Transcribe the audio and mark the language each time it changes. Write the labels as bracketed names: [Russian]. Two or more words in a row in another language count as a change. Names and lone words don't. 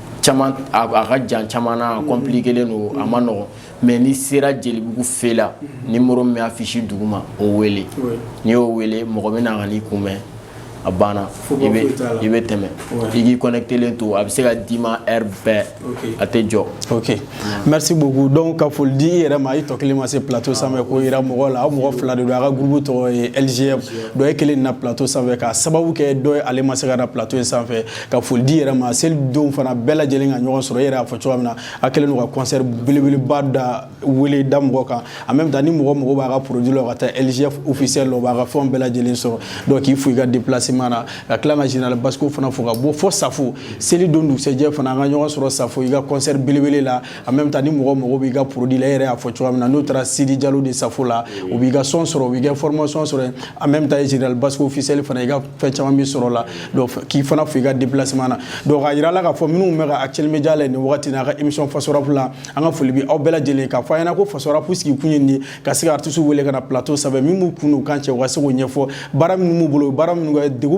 [Bambara] caman a ka jan caman na compliqué len don a ma nɔgɔn mais ni sera jelibugu fe la numéro min bɛ affiche duguma o wele n'i y'o wele mɔgɔ bɛ na ka n'i kunbɛn a banna i bɛ tɛmɛ i k'i connecté len to a bɛ se ka d'i ma heure bɛɛ a tɛ jɔ. [French] ok merci beaucoup [Bambara] donc ka foli di i yɛrɛ ma i tɔ kelen ma se plateau sanfɛ ko yira mɔgɔ la aw mɔgɔ fila de don a ka groupe tɔgɔ ye LGF dɔ ye kelen na plateau sanfɛ ka sababu kɛ dɔ ye ale ma se ka na plateau sanfɛ ka foli di i yɛrɛ ma selidenw fana bɛɛ lajɛlen ka ɲɔgɔn sɔrɔ i yɛrɛ y'a fɔ cogoya min na a kɛlen don ka concert belebeleba da wele da mɔgɔ kan [French] en même temps [Bambara] ni mɔgɔ mɔgɔ b'a ka produit la ka taa LGF officiel la o b'a ka fɛnw bɛɛ lajɛlen sɔrɔ donc k'i fo i ka déplacement na ka tila ka général Basco fana fo ka bɔ fo Safo seli don dugusɛjɛ fana an ka ɲɔgɔn sɔrɔ Safo i ka concert belebele la [French] en même temps [Bambara] ni mɔgɔ mɔgɔ b'i ka produit la i yɛrɛ y'a fɔ cogoya min na n'o taara Sidi Jalo de Safo la o b'i ka son sɔrɔ o b'i ka formation sɔrɔ en même temps général Basco officiel fana i ka fɛn caman b'i sɔrɔ la donc k'i fana fo i ka déplacement na donc a yira la k'a fɔ minnu bɛ ka Actuel Media la nin wagati na a ka émission Faso Rap la an ka foli bi aw bɛɛ lajɛlen k'a fɔ a ɲɛna ko Faso Rap sigi kun ye nin ka se ka artiste wele ka na plateau sanfɛ min b'u kun n'u kan cɛ u ka se k'o ɲɛfɔ baara minnu b'u bolo baara minnu kɛ degun